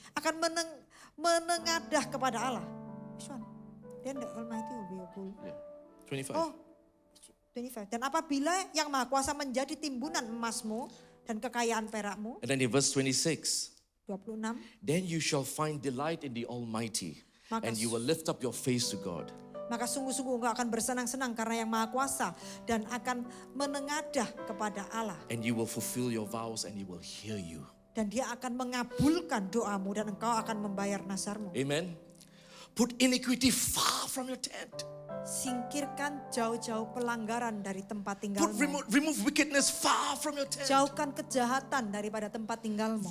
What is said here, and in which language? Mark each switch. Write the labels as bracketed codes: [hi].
[id] Akan menengadah kepada Allah. [en] Which one? Then the Almighty will be your goal. Yeah. 25. [id] Oh, 25. Dan apabila yang Maha Kuasa menjadi timbunan emasmu dan kekayaan perakmu, [en] And then in verse 26. 26. Then you shall find delight in the Almighty, [id] Maka [en] and you will lift up your face to God. [id] Maka sungguh-sungguh engkau akan bersenang-senang karena yang Maha Kuasa dan akan menengadah kepada Allah. [en] And you will fulfill your vows, and He will hear you. [id] Dan dia akan mengabulkan doamu dan engkau akan membayar nasarmu. [en] Amen. Put iniquity far from your tent. [id] Singkirkan jauh-jauh pelanggaran dari tempat [en] Put [id] tinggalmu. [en] remove wickedness far from your tent. [id] Jauhkan kejahatan daripada tempat tinggalmu.